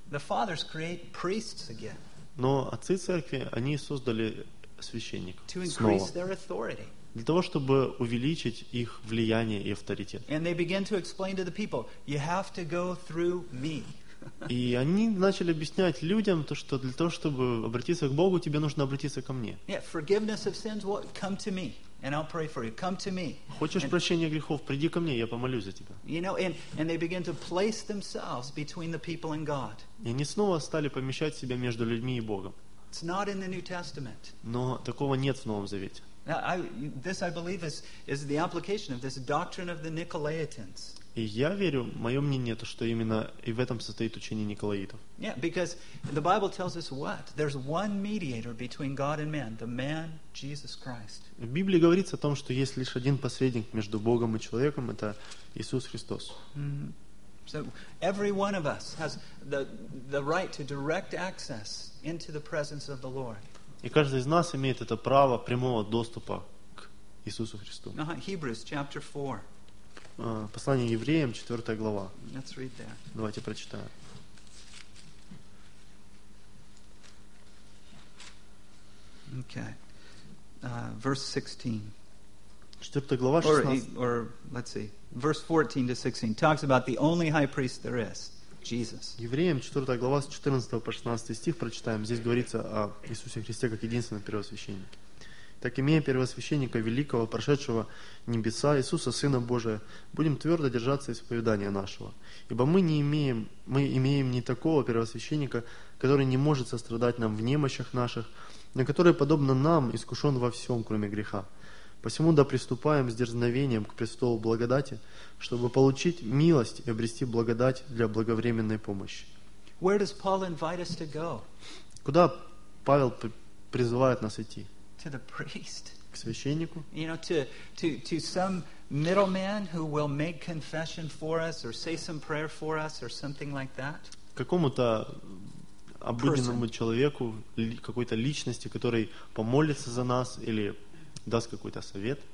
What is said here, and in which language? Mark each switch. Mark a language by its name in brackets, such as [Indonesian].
[English] The fathers create priests again. [Russian] Но отцы церкви, они создали священников снова. [English] To increase their authority. [Russian] Для того, чтобы увеличить их влияние и авторитет. [English] And they begin to explain to the people, you have to go through me. [Russian] И они начали объяснять людям то, что для того, чтобы обратиться к Богу, тебе нужно обратиться ко мне. [English] Yeah, forgiveness of sins, well, come to me, and I'll pray for you. Come to me. [Russian] Хочешь прощения грехов, приди ко мне, я помолюсь за тебя. [English] You know, and they begin to place themselves between the people and God. [Russian] И они снова стали помещать себя между людьми и Богом. [English] It's not in the New Testament. [Russian] Но такого нет в Новом Завете. [English] Now, this, I believe, is the application of this doctrine of the Nicolaitans. [Russian] И я верю, мое мнение, то, что именно и в этом состоит учение Николаитов. [English] Yeah, because the Bible tells us what? There's one mediator between God and man, the man Jesus Christ. [Russian] В Библии говорится о том, что есть лишь один посредник между Богом и человеком, это Иисус Христос. [English] Mm-hmm. So every one of us has the right to direct access into the presence of the Lord. [Russian] И каждый из нас имеет это право прямого доступа к Иисусу Христу. [English] Hebrews chapter 4. [Russian] Послание евреям, 4 глава. [English] Let's read there. [Russian] Давайте прочитаем. [English] Okay. Verse 16. [Russian] 4 глава, 16. [English] Or let's see. Verse 14 to 16 talks about the only high priest there is. Jesus. [Russian] Евреям 4 глава с 14 по 16 стих прочитаем. Здесь говорится о Иисусе Христе как единственном первосвященнике. Так имея первосвященника великого, прошедшего небеса, Иисуса, Сына Божия, будем твердо держаться исповедания нашего. Ибо мы имеем не такого первосвященника, который не может сострадать нам в немощах наших, но который, подобно нам, искушен во всем, кроме греха. Посему да приступаем с дерзновением к престолу благодати, чтобы получить милость и обрести благодать для благовременной помощи. [English] Where does Paul invite us to go? [Russian] Куда Павел призывает нас идти? [English] To the priest. [Russian] К священнику. [English] You know, to some middleman who will make confession for us or say some prayer for us or something like that. [Russian] Какому-то обыденному человеку, какой-то личности, который помолится за нас или даст какой-то совет.